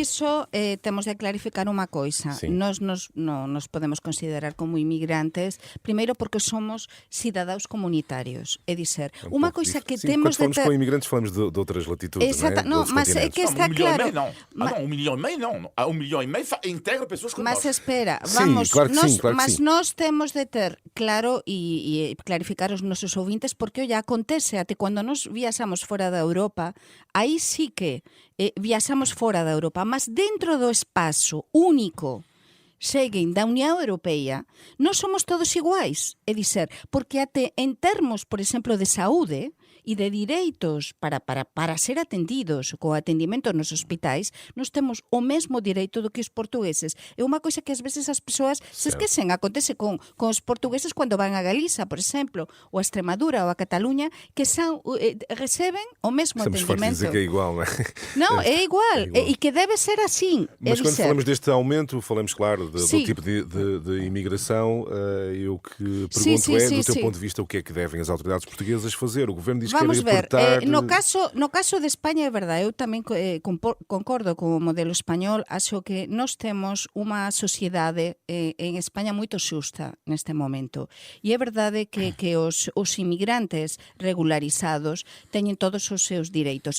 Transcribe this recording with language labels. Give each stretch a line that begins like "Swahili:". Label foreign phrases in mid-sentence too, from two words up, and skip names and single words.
Portuguese: disso, temos de clarificar uma coisa. Nós não nos podemos considerar como imigrantes, primeiro porque somos cidadãos comunitários. É dizer, uma coisa que temos de ter... Quando falamos com imigrantes, falamos de outras latitudes, exato, não é? Mas é que está claro... 1,5 milhão não. 1,5 milhão integra pessoas como nós. Mas espera, vamos... Sim, claro que sim.
Galician: Nós temos de ter claro e clarificar os nosos ouvintes, porque olla, acontece até cando nos viaxamos fora da Europa, aí sí que viaxamos fora da Europa, mas dentro do espazo único Schengen da Unión Europea, nós somos todos iguais, é dizer, porque até en termos, por exemplo, de saúde e de direitos para ser atendidos co atendimento nos hospitais, nós temos o mesmo direito do que os portugueses. É unha coisa que ás veces as persoas se esquecen. Acontece con os portugueses cando van a Galiza, por exemplo, ou a Extremadura ou a Cataluña, que receben o mesmo atendimento.
Portuguese: Estamos dizer que é igual, não é?
Galician: Non, é igual. E que debe ser assim.
Portuguese: Mas quando falamos deste aumento, falamos, claro, do tipo de imigração, eu que pergunto do teu ponto de vista, o que é que devem as autoridades portuguesas fazer? O governo diz
Galician: Vamos
Portuguese: que quer
Galician: ver, no caso de España é verdade, eu tamén concordo co modelo español, acho que nós temos unha sociedade en España moito xusta neste momento, e é verdade que os inmigrantes regularizados teñen todos os seus direitos.